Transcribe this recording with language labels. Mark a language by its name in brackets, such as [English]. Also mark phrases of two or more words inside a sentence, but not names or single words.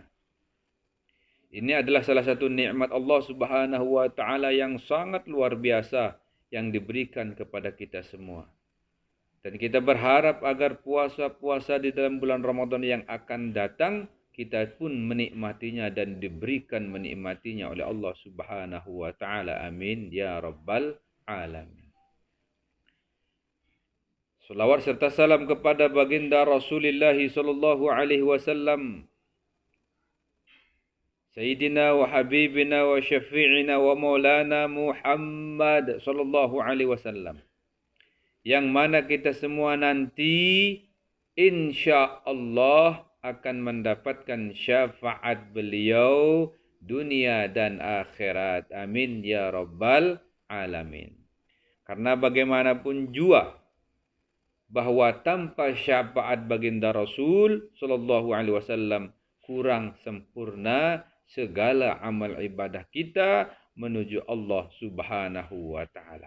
[Indonesian] Ini adalah salah satu nikmat Allah [Arabic] سبحانه وتعالى [Indonesian] yang sangat luar biasa yang diberikan kepada kita semua. Dan kita berharap agar puasa-puasa di dalam bulan Ramadan yang akan datang kita pun menikmatinya dan diberikan menikmatinya oleh Allah [Arabic] سبحانه وتعالى. آمين يا رب العالمين. [Indonesian] Selawat serta salam kepada baginda Rasulullah [Arabic] صلى الله عليه وسلم, سيدنا وحبيبنا وشفيعنا ومولانا محمد صلى الله عليه وسلم, [Indonesian] yang mana kita semua nanti insya-Allah akan mendapatkan syafaat beliau dunia dan akhirat. [Arabic] آمين يا رب العالمين. [Indonesian] Karena bagaimanapun jua bahwa tanpa syafaat baginda Rasul [Arabic] صلى الله عليه وسلم [Indonesian] kurang sempurna segala amal ibadah kita menuju Allah [Arabic] سبحانه وتعالى.